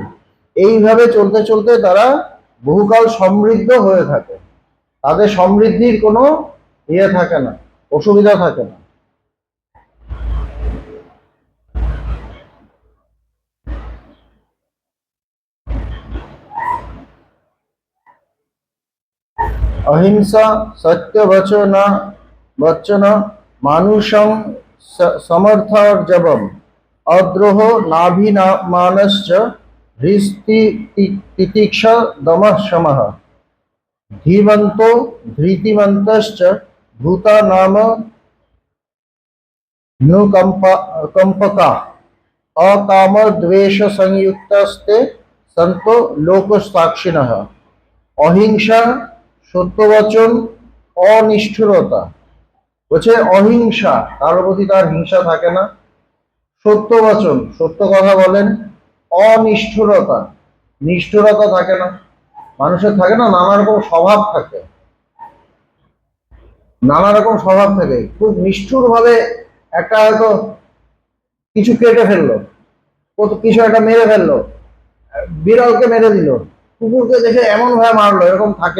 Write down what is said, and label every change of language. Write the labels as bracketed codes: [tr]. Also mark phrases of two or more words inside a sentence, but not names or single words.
[bn] এইভাবে চলতে চলতে তারা বহুকাল সমৃদ্ধ হয়ে থাকে, তাদের সমৃদ্ধির কোনো থাকে না, অসুবিধা থাকে না। [sa] अहिंसा सत्य वचन मानुषं समर्थार्जवम् अद्रोह नाभिमानश्च हृस्ति तितिक्षा दमः शमः धीमन्तो धृतिमन्तश्च भूतानाम नुकंपका अकाम द्वेष संयुक्तस्ते संतो लोक साक्षिणः। [bn] অহিংসা, সত্যবচন, অনিষ্ঠুরতা। বলছে অহিংসা, কারোর প্রতি তার হিংসা থাকে না, সত্যবচন, সত্য কথা বলেন, অনিষ্ঠুরতা, নিষ্ঠুরতা থাকে না। মানুষের থাকে না, নানা রকম স্বভাব থাকে, নানা রকম স্বভাব থাকে, খুব নিষ্ঠুর ভাবে একটা হয়তো কিছু কেটে ফেললো, কিছু একটা মেরে ফেললো, বিড়ালকে মেরে দিল, কুকুরকে দেখে এমন ভাবে মারলো, এরকম থাকে।